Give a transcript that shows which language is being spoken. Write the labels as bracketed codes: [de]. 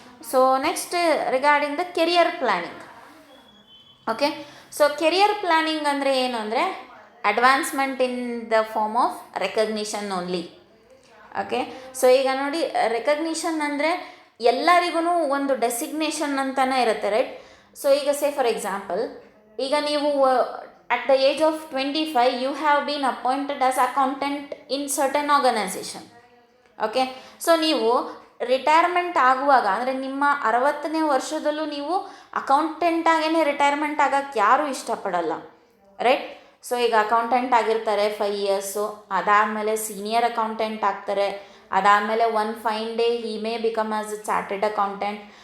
[en] So next regarding the career planning. Okay. So career planning [kn] ಅಂದರೆ ಏನು ಅಂದರೆ [en] Advancement in the form of recognition only. Okay. [kn] So ಈಗ ನೋಡಿ, recognition ಅಂದರೆ ಎಲ್ಲರಿಗೂ ಒಂದು ಡೆಸಿಗ್ನೇಷನ್ ಅಂತಲೇ ಇರುತ್ತೆ, ರೈಟ್? [en] so ಈಗ for example, [kn] ಈಗ ನೀವು [en] at the age of 25 you have been appointed as accountant in certain organization. Okay. [kn] So ನೀವು ರಿಟೈರ್ಮೆಂಟ್ ಆಗುವಾಗ ಅಂದರೆ ನಿಮ್ಮ 60ನೇ ವರ್ಷದಲ್ಲೂ ನೀವು ಅಕೌಂಟೆಂಟ್ ಆಗೇ ರಿಟೈರ್ಮೆಂಟ್ ಆಗೋಕ್ಕೆ ಯಾರೂ ಇಷ್ಟಪಡಲ್ಲ, ರೈಟ್? ಸೊ ಈಗ ಅಕೌಂಟೆಂಟ್ ಆಗಿರ್ತಾರೆ 5 ಇಯರ್ಸು, ಅದಾದಮೇಲೆ ಸೀನಿಯರ್ ಅಕೌಂಟೆಂಟ್ ಆಗ್ತಾರೆ, ಅದಾದಮೇಲೆ [en] One fine day he may become as a chartered accountant.